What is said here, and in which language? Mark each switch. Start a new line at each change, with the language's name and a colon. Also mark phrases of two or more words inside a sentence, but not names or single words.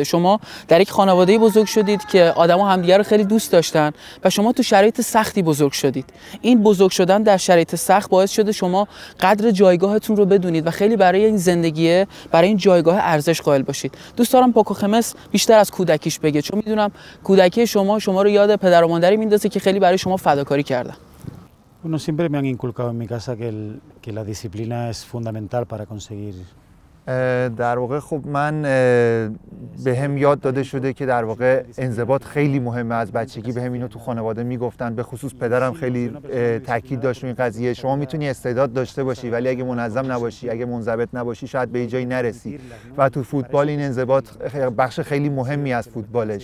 Persian: شما در یک خانواده‌ای بزرگ شدید که آدما همدیگه رو خیلی دوست داشتن و شما تو شرایط سختی بزرگ شدید. این بزرگ شدن در شرایط سخت باعث شده شما قدر جایگاهتون رو بدونید و خیلی برای این زندگی، برای این جایگاه ارزش قائل باشید. دوست دارم پاکو خمس بیشتر از کودکیش بگه، چون میدونم کودکی شما رو یاد پدر و مادری میندازه که خیلی برای شما فداکاری کردن.
Spanish: Bueno, siempre me han inculcado en mi casa que la disciplina es fundamental para conseguir.
Persian: در واقع خب من به هم یاد داده شده که در واقع انضباط خیلی مهمه. از بچگی به هم اینو تو خانواده میگفتن، به خصوص پدرم خیلی تاکید داشت این قضیه. شما میتونی استعداد داشته باشی ولی اگه منظم نباشی، اگه منضبط نباشی شاید به جایی نرسی و تو فوتبال این انضباط بخش خیلی مهمی از فوتباله.